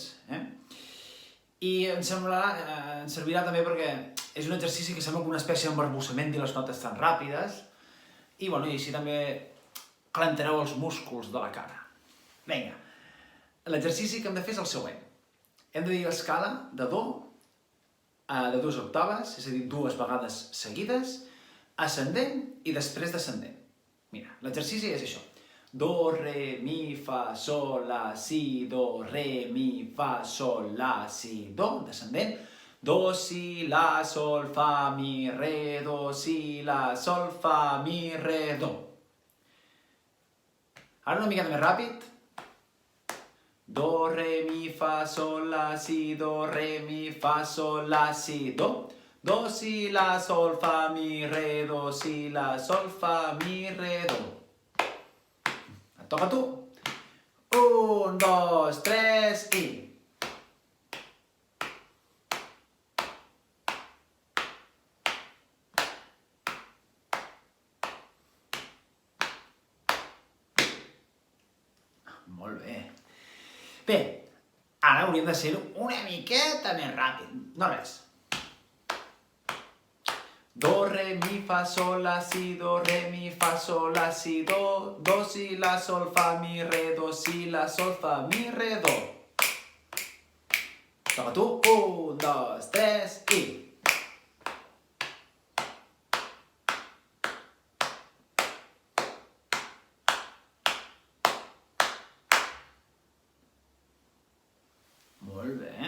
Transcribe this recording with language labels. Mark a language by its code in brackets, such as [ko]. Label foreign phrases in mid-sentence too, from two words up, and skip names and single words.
[ca] I ens servirà també perquè és un exercici que sembla com una espècie d'embarbussament dir les notes tan ràpides i així també calentareu els músculs de la cara. Vinga, l'exercici que hem de fer és el següent. Hem de dir l'escala de do de 2 octaves, és a dir, 2 vegades seguides, ascendent i després descendent. Mira, l'exercici és això. Do, re, mi, fa, sol, la, si, do, re, mi, fa, sol, la, si, do, descendent. Do, si, la, sol, fa, mi, re, do, si, la, sol, fa, mi, re, do. Ara una miqueta més ràpid. Do, re, mi, fa, sol, la, si, do, re, mi, fa, sol, la, si, do. Do, si, la, sol, fa, mi, re, do, si, la, sol, fa, mi, re, do. Et toca a tu. 1, 2, 3 i... Molt bé. Bé, ara hauríem de ser una miqueta més ràpid. No res. Do, re, mi, fa, sol, la, si, do, re, mi, fa, sol, la, si, do. Do, si, la, sol, fa, mi, re, do, si, la, sol, fa, mi, re, do. Toca tu. 1, 2, 3 i... Molt bé.